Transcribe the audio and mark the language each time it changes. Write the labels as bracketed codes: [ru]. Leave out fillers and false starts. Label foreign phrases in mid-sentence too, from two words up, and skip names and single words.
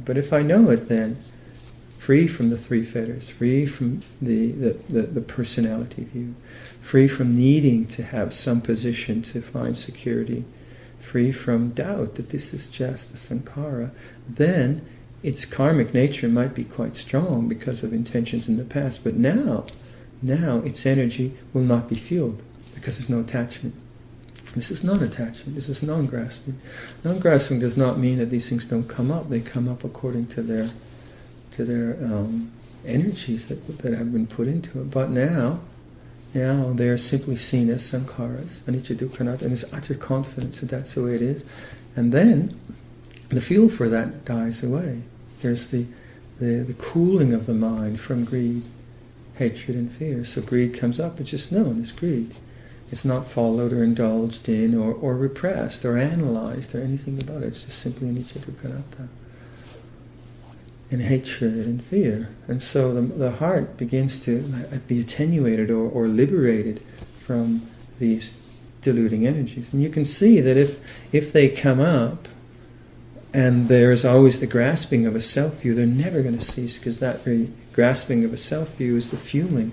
[en] But if I know it then, free from the three fetters, free from the personality view, free from needing to have some position to find security, free from doubt that this is just a sankhara, then its karmic nature might be quite strong because of intentions in the past, but now its energy will not be fueled because there's no attachment. This is non-attachment, this is non-grasping. Non-grasping does not mean that these things don't come up. They come up according to their energies that have been put into it. But now they are simply seen as sankharas, [pi] anicca, dukkha, anatta, [en] and there's utter confidence that that's the way it is. And then the fuel for that dies away. There's the cooling of the mind from greed, hatred, and fear. So greed comes up, it's just known as greed. It's not followed or indulged in or repressed or analyzed or anything about it. It's just simply [pi] anicca, dukkha, anatta. [en] And hatred and fear. And so the heart begins to be attenuated or liberated from these deluding energies. And you can see that if they come up and there's always the grasping of a self-view, they're never going to cease, because that very grasping of a self-view is the fueling.